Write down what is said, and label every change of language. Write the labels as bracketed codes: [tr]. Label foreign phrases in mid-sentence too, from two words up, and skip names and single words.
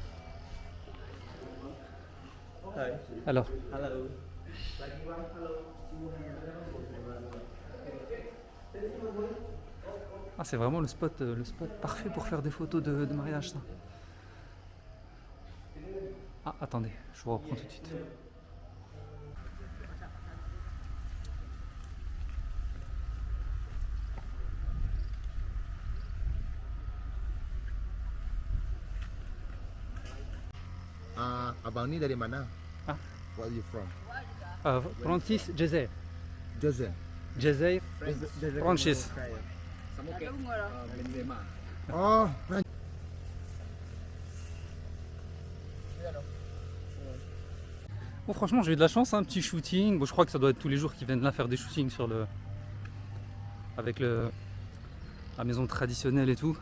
[fr] Alors, [en] Hello. [fr] ah, c'est vraiment le spot parfait pour faire des photos de mariage ça. Ah attendez, je vous reprends tout de suite. [ms] Abang ni dari mana? Ah. [en] Where are you from? Francis Jazeer. Jose. Jazeer Francis. Oh, [fr] Bon franchement j'ai eu de la chance, un petit shooting. Bon, je crois que ça doit être tous les jours qu'ils viennent là faire des shootings sur avec la maison traditionnelle et tout.